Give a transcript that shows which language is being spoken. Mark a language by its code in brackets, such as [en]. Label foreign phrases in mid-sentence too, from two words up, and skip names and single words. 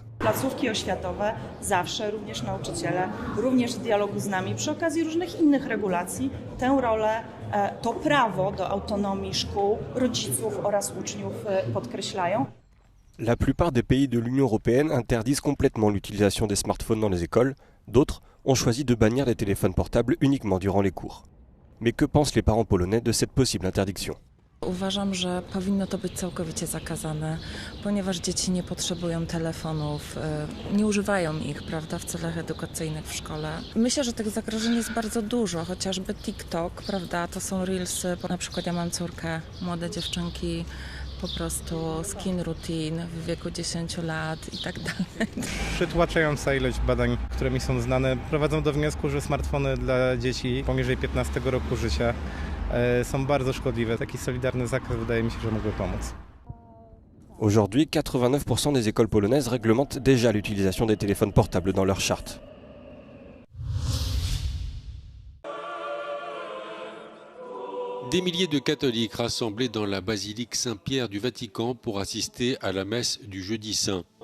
[pl] Placówki oświatowe zawsze, również nauczyciele, również w dialogu z nami przy okazji różnych innych regulacji, tę rolę, to prawo do autonomii szkół, rodziców oraz uczniów podkreślają. [fr] La plupart des pays de l'Union européenne interdisent complètement l'utilisation des smartphones dans les écoles. D'autres ont choisi de bannir les téléphones portables uniquement durant les cours. Mais que pensent les parents polonais de cette possible interdiction? [pl] Uważam, że powinno to być całkowicie zakazane, ponieważ dzieci nie potrzebują telefonów, nie używają ich, prawda, w celach edukacyjnych w szkole. Myślę, że tych zagrożeń jest bardzo dużo, chociażby TikTok, prawda, to są reelsy, na przykład ja mam córkę, młode dziewczynki, po prostu [en] skin routine [pl] w wieku 10 lat i tak dalej. Przytłaczająca ilość badań, które mi są znane, prowadzą do wniosku, że smartfony dla dzieci poniżej 15 roku życia sont bardzo szkodliwe. Taki solidarny zakaz wydaje mi się, że mógłby pomóc. [fr] Aujourd'hui, 89% des écoles polonaises réglementent déjà l'utilisation des téléphones portables dans leur charte. Des milliers de catholiques rassemblés dans la basilique Saint-Pierre du Vatican pour assister à la messe du Jeudi Saint.